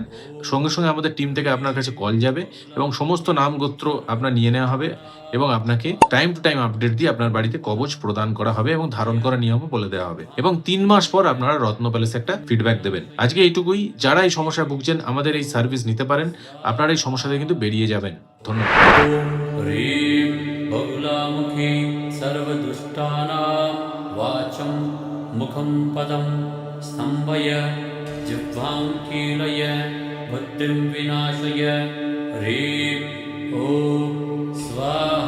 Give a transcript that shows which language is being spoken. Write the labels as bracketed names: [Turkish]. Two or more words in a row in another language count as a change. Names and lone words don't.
[Bangla] সঙ্গে সঙ্গে আমাদের টিম থেকে আপনার কাছে কল যাবে এবং সমস্ত নাম গোত্র আপনার নিয়ে নেওয়া হবে, এবং আপনাকে [English] time to time update [Bangla] দিয়ে আপনার বাড়িতে কবচ প্রদান করা হবে এবং ধারণ করার নিয়মও বলে দেওয়া হবে। এবং 3 মাস পর আপনারা রত্ন প্যালেসে একটা ফিডব্যাক দেবেন। আজকে এইটুকুই। যারা এই সমস্যায় ভুগছেন আমাদের এই সার্ভিস নিতে পারেন, আপনারা এই সমস্যা থেকে কিন্তু বেরিয়ে যাবেন। ধন্যবাদ। [Sanskrit] ह्रीं बगुलामुखी सर्वदुष्टानां वाचं मुखं पदं स्तम्भय जिह्वां कीलय बुद्धिं विनाशय ह्रीं ॐ स्वाहा।